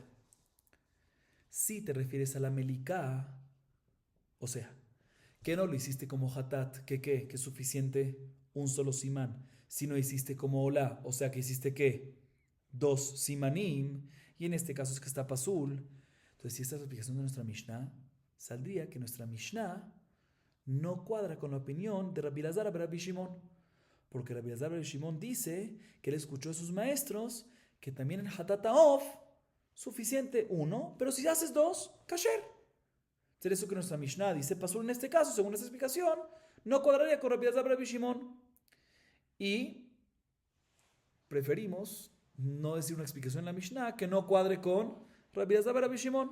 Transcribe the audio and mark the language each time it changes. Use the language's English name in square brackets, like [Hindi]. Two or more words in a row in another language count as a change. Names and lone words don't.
[Spanish] Si te refieres a la Melikah, o sea, que no lo hiciste como Hatat, que es suficiente un solo simán, si no hiciste como Ola, o sea que hiciste ¿qué? 2 simanim, y en este caso es que está Pasul. Entonces, si esta es la explicación de nuestra Mishnah, saldría que nuestra Mishnah no cuadra con la opinión de Rabbi Elazar Rabbi Shimon, porque Rabbi Elazar Rabbi Shimon dice que él escuchó a sus maestros que también en [Hebrew] חטאת תעוף [Spanish] suficiente 1, pero si haces 2, kasher. Por eso que nuestra Mishnah dice Pasul en este caso, según esta explicación, no cuadraría con Rabbi Elazar Rabbi Shimon. Y preferimos no decir una explicación en la Mishnah que no cuadre con Rabbi Elazar ben Rabbi Shimon.